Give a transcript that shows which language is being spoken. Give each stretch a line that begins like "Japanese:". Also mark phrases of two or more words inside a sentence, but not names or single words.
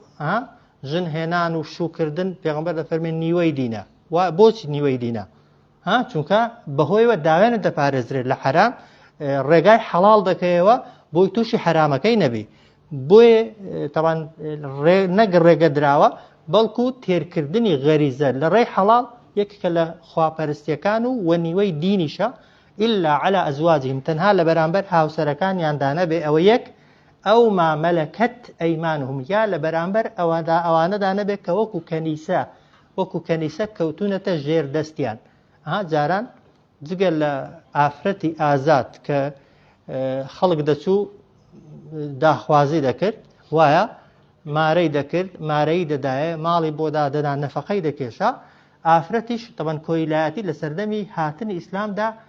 Central Kurdish: ژن هێنان و شوکردن پێغەمبەر دەفەرمێ نیوەی دینە و بۆچی نیوەی دینە چونکە بەهۆیەوە داوێنت دەپارێزرێت لە حرام ڕێگای حەڵاڵ دەکەیەوە بۆی تووشی حرامەکەی نەبی بۆیە طبعا نەک ڕێگە دراوە بەڵکو تێرکردنی غەریزە لە ڕێی حەڵاڵ یەکێکە لە خواپەرستیەکان و وەنیوەی دینیشە
Arabic: إلا على أزواجهم
Central Kurdish: تەنها لە بەرامبەر هاوسەرەکانیاندا نەبێ ئەوە یەک ئەو
Arabic: ما مەلەکەت ئەیمانهم
Central Kurdish: یا لە بەرامبەر ئەوانەدا نەبێت کە وەکو کەنیسە کەوتونەتە ژێر دەستیان جاران جگە لە ئافرەتی ئازاد کە خەڵک دەچوو داخوازی دەکرد وایە مارەی دەکرد مارەی دەدایە ماڵی بۆ دادەنا نەفەقەی دەکێشا ئافرەتیش طبعا کۆیلایەتی لە سەردەمی هاتنی ئیسلامدا